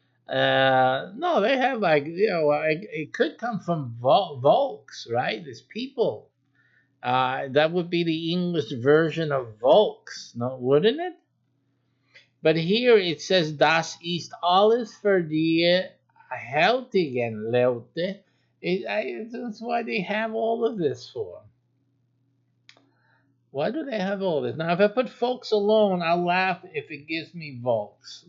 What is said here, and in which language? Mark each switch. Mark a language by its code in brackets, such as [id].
[en] No, they have it could come from volks, right? It's people. That would be the English version of volks, no, wouldn't it? But here it says [de] das ist alles für die heutigen Leute. [en] That's why they have all of this for. Why do they have all this? Now, if I put folks alone, I'll laugh if it gives me volks.